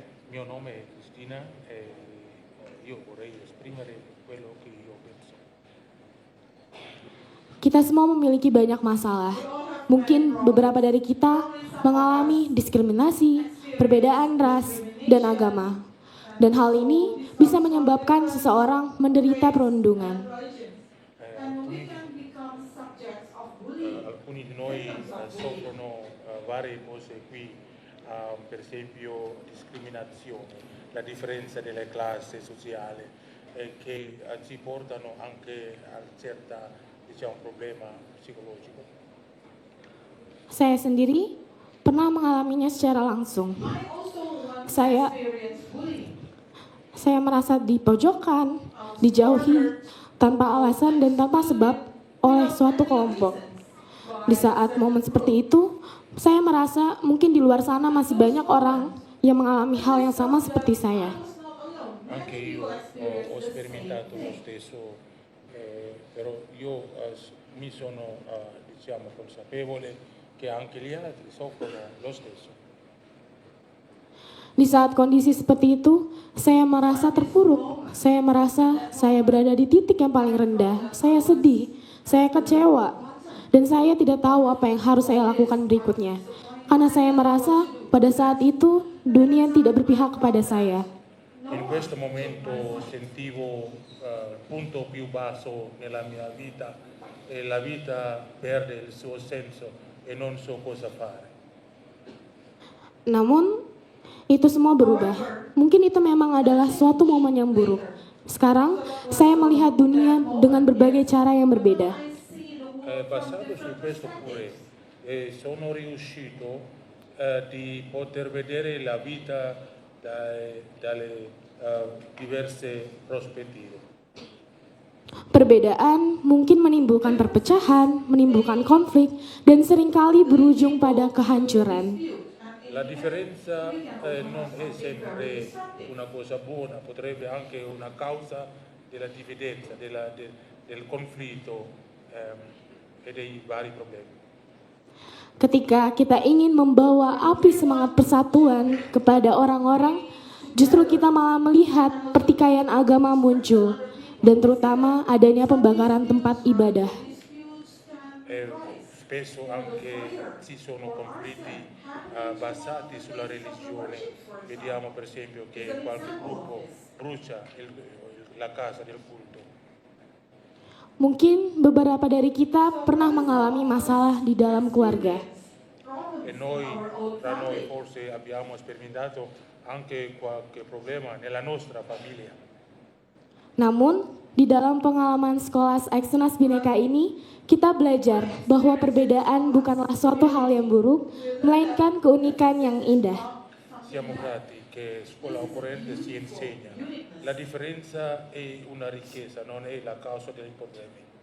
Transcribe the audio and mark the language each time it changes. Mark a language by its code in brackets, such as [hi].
[it] Mio nome è Cristina e io vorrei esprimere quello che io penso. [id] Kita semua memiliki banyak masalah. Mungkin beberapa dari kita mengalami diskriminasi, perbedaan ras, dan agama. Dan hal ini bisa menyebabkan seseorang menderita perundungan. [it] Alcuni di noi soffrono varie cose qui, per esempio discriminazione, la differenza delle classi sociali che ci portano anche a certa, diciamo, problema psicologico. [id] Saya sendiri pernah mengalaminya secara langsung. Saya merasa dipojokkan, dijauhi, tanpa alasan dan tanpa sebab oleh suatu kelompok. Di saat momen seperti itu, saya merasa mungkin di luar sana masih banyak orang yang mengalami hal yang sama seperti saya. [it] Anche io ho sperimentato lo stesso, però io mi sono diciamo consapevole che anche gli altri soffrono lo stesso. [id] Di saat kondisi seperti itu, saya merasa terpuruk. Saya merasa saya berada di titik yang paling rendah. Saya sedih, saya kecewa, dan saya tidak tahu apa yang harus saya lakukan berikutnya. Karena saya merasa pada saat itu dunia tidak berpihak kepada saya. [it] In questo momento sentivo il punto più basso nella mia vita e la vita perde il suo senso e non so cosa fare. [id] Namun, itu semua berubah. Mungkin itu memang adalah suatu momen yang buruk. Sekarang, saya melihat dunia dengan berbagai cara yang berbeda. [it] Basato su questo pure sono riuscito di poter vedere la vita dalle diverse prospettive. [id] Perbedaan mungkin menimbulkan perpecahan, menimbulkan konflik, dan seringkali berujung pada kehancuran. [it] La differenza non è sempre una cosa buona, potrebbe anche una causa della dividenza, del conflitto e dei vari problemi. [id] Ketika kita ingin membawa api semangat persatuan kepada orang-orang, justru kita malah melihat pertikaian agama muncul, dan terutama adanya pembakaran tempat ibadah. [it] Spesso anche ci sono conflitti basati sulla religione. Vediamo per esempio che qualche gruppo brucia la casa del culto. [id] Mungkin beberapa dari kita pernah mengalami masalah di dalam keluarga. [it] E tra noi forse abbiamo sperimentato anche qualche problema nella nostra famiglia. [id] Namun, di dalam pengalaman sekolah Eksternas Bhinneka ini, kita belajar bahwa perbedaan bukanlah suatu hal yang buruk, melainkan keunikan yang indah. [it] Siamo grati che scuola occorrente si insegna. La differenza è una ricchezza, non è la causa dei problemi.